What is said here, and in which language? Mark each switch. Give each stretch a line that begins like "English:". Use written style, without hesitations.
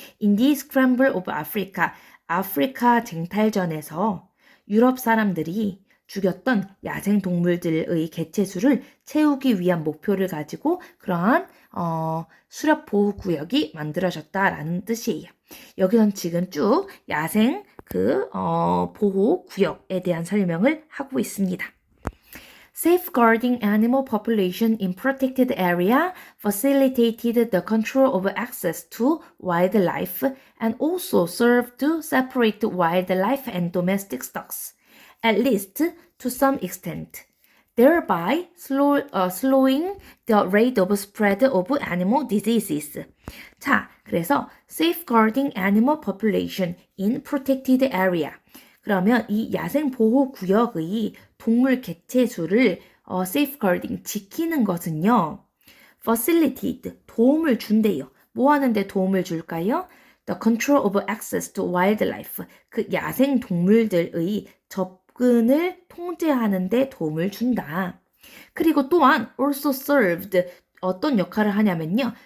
English: In the scramble of Africa,
Korean: 아프리카 쟁탈전에서 유럽 사람들이 죽였던 야생 동물들의 개체수를 채우기 위한 목표를 가지고 그러한 수렵 보호 구역이 만들어졌다라는 뜻이에요. 여기선 지금 쭉 야생 보호 구역에 대한 설명을 하고 있습니다.
English: Safeguarding animal population in protected area facilitated the control of access to wildlife and also served to separate wildlife and domestic stocks. At least to some extent, thereby slowing the rate of spread of animal diseases.
Korean: 자, 그래서
English: safeguarding animal population in protected area.
Korean: 그러면 이 야생 보호 구역의 동물 개체수를 safeguarding 지키는 것은요. facilitate 도움을 준대요. 뭐 하는데 도움을 줄까요?
English: The control of access to wildlife.
Korean: 그 야생 동물들의 접근을 통제하는 데 도움을 준다. 그리고 또한
English: also served
Korean: 어떤 역할을 하냐면요.